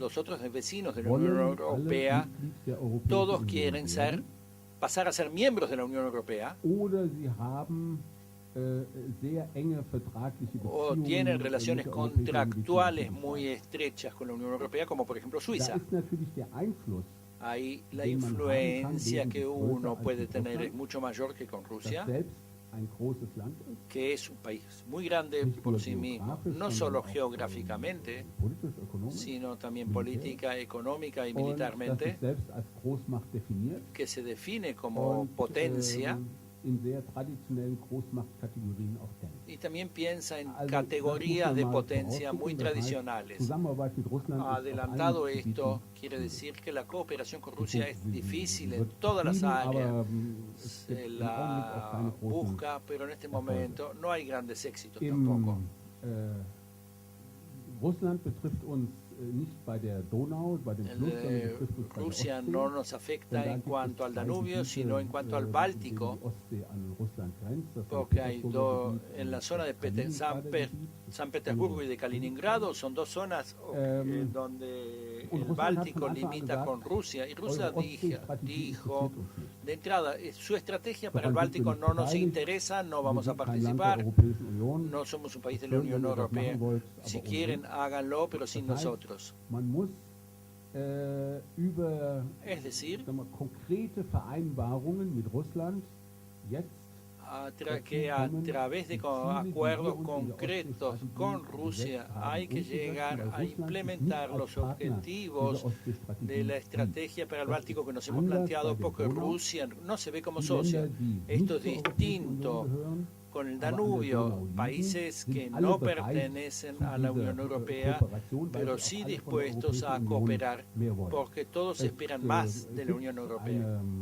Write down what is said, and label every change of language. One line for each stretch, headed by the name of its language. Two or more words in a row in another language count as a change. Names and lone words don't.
Spanish: Los otros vecinos de la Unión Europea, todos quieren pasar a ser miembros de la Unión Europea o tienen relaciones contractuales muy estrechas con la Unión Europea, como por ejemplo Suiza. Ahí la influencia que uno puede tener es mucho mayor que con Rusia.
German: ein großes Land ist,
Spanish: que es un país muy grande por sí mismo, no solo geográficamente,
German: politisch, ökonomisch,
Spanish: sino también política, económica y
German: und das
Spanish: militarmente,
German: sich selbst als Großmacht definiert
Spanish: que se define como
German: und
Spanish: potencia
German: in sehr traditionellen Großmachtkategorien auch denkt.
Spanish: y también piensa en
German: Also, das
Spanish: categorías
German: muss
Spanish: de
German: man mal
Spanish: potencia muy
German: vorausschicken. Das heißt,
Spanish: tradicionales.
German: Zusammenarbeit mit Russland ist auf
Spanish: Adelantado
German: allen
Spanish: esto,
German: Gebieten
Spanish: quiere decir que la cooperación con Rusia es
German: Sie
Spanish: difícil en
German: wird
Spanish: todas las
German: betrieben,
Spanish: áreas.
German: aber es
Spanish: Se
German: gibt im Augenblick auch
Spanish: la
German: keine großen
Spanish: busca, pero en este momento no hay grandes éxitos
German: Im,
Spanish: tampoco.
German: Russland betrifft uns nicht bei der Donau, bei dem Fluss, sondern betrifft uns bei der
Spanish: Rusia
German: Ostsee.
Spanish: no nos afecta
German: Denn da
Spanish: en
German: gibt
Spanish: cuanto
German: es
Spanish: al
German: zwei
Spanish: Danubio,
German: Gebiete,
Spanish: sino en cuanto al
German: denen
Spanish: Báltico,
German: die Ostsee an Russland grenzt. Das
Spanish: porque hay
German: Petersburger Gebiet
Spanish: en la
German: und
Spanish: zona de
German: das Kaliningrader Gebiet.
Spanish: San Petersburgo y de Kaliningrado, son dos zonas donde
German: und
Spanish: el
German: Russland hat
Spanish: Báltico
German: von Anfang an
Spanish: limita
German: gesagt,
Spanish: con Rusia. Y Rusia
German: eure Ostseestrategie
Spanish: dijo
German: interessiert uns nicht.
Spanish: de entrada, su estrategia para el
German: Daran sind wir
Spanish: Báltico
German: nicht
Spanish: no nos
German: beteiligt.
Spanish: interesa, no
German: Wir
Spanish: vamos a
German: sind kein Land der
Spanish: participar,
German: Europäischen Union.
Spanish: no somos un país de la
German: Schön,
Spanish: Unión
German: wenn ihr das
Spanish: Europea.
German: machen wollt,
Spanish: Si
German: aber
Spanish: quieren,
German: ohne.
Spanish: háganlo, pero sin
German: Das heißt,
Spanish: nosotros.
German: Man muss über
Spanish: Es decir,
German: sagen wir, konkrete Vereinbarungen mit Russland jetzt
Spanish: que a través de acuerdos concretos con Rusia hay que llegar a implementar los objetivos de la estrategia para el Báltico que nos hemos planteado, porque Rusia no se ve como socio. Esto es distinto con el Danubio, países que no pertenecen a la Unión Europea, pero sí dispuestos a cooperar, porque todos esperan más de la Unión Europea.